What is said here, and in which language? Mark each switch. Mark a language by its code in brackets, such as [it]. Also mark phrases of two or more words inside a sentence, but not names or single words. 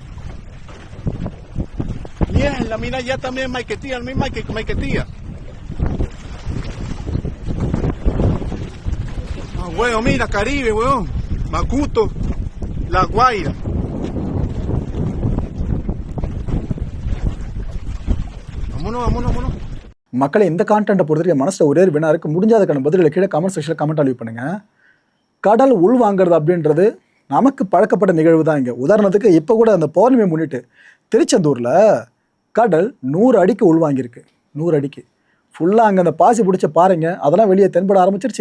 [es] Mierda, mira ya también Maiquetía, el mismo Maiquetía. Ah, weón, mira, Caribe, weón. Macuto, La Guaira. vámonos. [ta] மக்களை இந்த கான்டென்ட்டை பொறுத்தவரைக்கும் மனசில் ஒரே ஒரு வினா இருக்குது. முடிஞ்ச அதுக்கான பதில்களை கீழே [en] comment section comment [ta] அழிவு பண்ணுங்கள். கடல் உள் வாங்குறது அப்படின்றது நமக்கு பழக்கப்பட்ட நிகழ்வு தான். இங்கே உதாரணத்துக்கு இப்போ கூட அந்த பௌர்ணமியை முன்னிட்டு திருச்செந்தூரில் கடல் 100 அடிக்கு உள்வாங்கியிருக்கு. 100 அடிக்கு ஃபுல்லாக அங்கே அந்த பாசி பிடிச்ச பாருங்க அதெல்லாம் வெளியே தென்பட ஆரம்பிச்சிருச்சு.